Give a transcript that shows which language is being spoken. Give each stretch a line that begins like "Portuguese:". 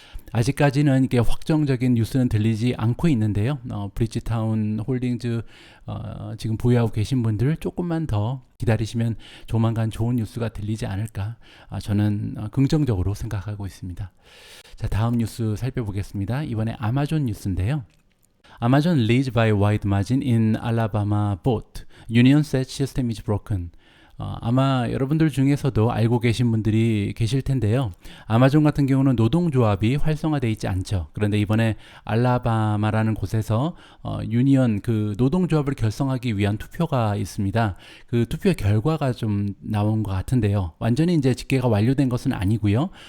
Korean: 아직까지는 이게 확정적인 뉴스는 들리지 않고 있는데요. 브리지타운 홀딩즈 지금 보유하고 계신 분들 조금만 더 기다리시면 조만간 좋은 뉴스가 들리지 않을까, 저는 긍정적으로 생각하고 있습니다. 자, 다음 뉴스 살펴보겠습니다. 이번에 아마존 뉴스인데요.
English: Amazon leads by wide margin in Alabama boat. Union says system is broken.
Korean: 아마 여러분들 중에서도 알고 계신 분들이 계실 텐데요. 아마존 같은 경우는 노동조합이 활성화되어 있지 않죠. 그런데 이번에 알라바마라는 곳에서 유니언, 그 노동조합을 결성하기 위한 투표가 있습니다. 그 투표 결과가 좀 나온 것 같은데요. 완전히 이제 집계가 완료된 것은 아니고요.